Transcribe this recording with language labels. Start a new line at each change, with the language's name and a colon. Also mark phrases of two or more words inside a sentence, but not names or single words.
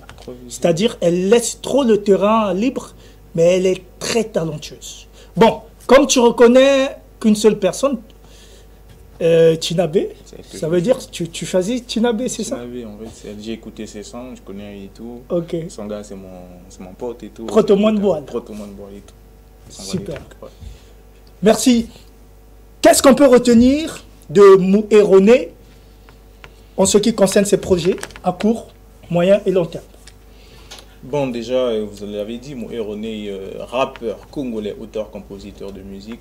French: C'est-à-dire, elle laisse trop le terrain libre, mais elle est très talentueuse. Bon, comme tu reconnais qu'une seule personne, Tina B, ça veut dire que tu choisis Tina B, c'est ça? Tina B, en fait, j'ai écouté ses sons, je connais et tout. Ok. Son gars, c'est mon pote et tout. Proto-Moine Boile. Proto-Moine Boile et tout. Super. Ouais. Merci. Qu'est-ce qu'on peut retenir de Mou Erroné en ce qui concerne ses projets à court, moyen et long terme? Bon, déjà, vous l'avez dit, Mou Erroné, rappeur congolais, auteur, compositeur de musique.